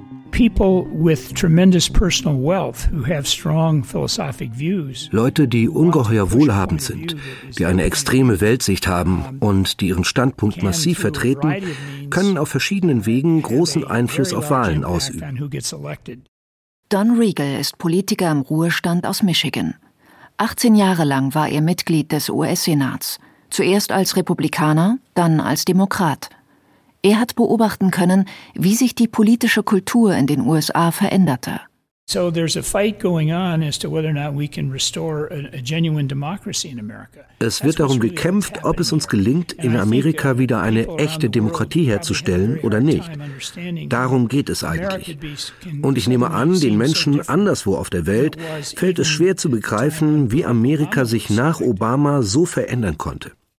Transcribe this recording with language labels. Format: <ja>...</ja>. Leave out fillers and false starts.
<en>People with tremendous personal wealth who have strong philosophic views.</en> <de>Leute, die ungeheuer wohlhabend sind, die eine extreme Weltsicht haben und die ihren Standpunkt massiv vertreten, können auf verschiedenen Wegen großen Einfluss auf Wahlen ausüben. Don Riegel ist Politiker im Ruhestand aus Michigan. 18 Jahre lang war er Mitglied des US-Senats, zuerst als Republikaner, dann als Demokrat. Er hat beobachten können, wie sich die politische Kultur in den USA veränderte.</de> <en>So there's a fight going on as to whether or not we can restore a genuine democracy in America.</en> <de>Es wird darum gekämpft, ob es uns gelingt, in Amerika wieder eine echte Demokratie herzustellen oder nicht. Darum geht es eigentlich. Und ich nehme an, den Menschen anderswo auf der Welt fällt es schwer zu begreifen, wie Amerika sich nach Obama so verändern konnte.</de>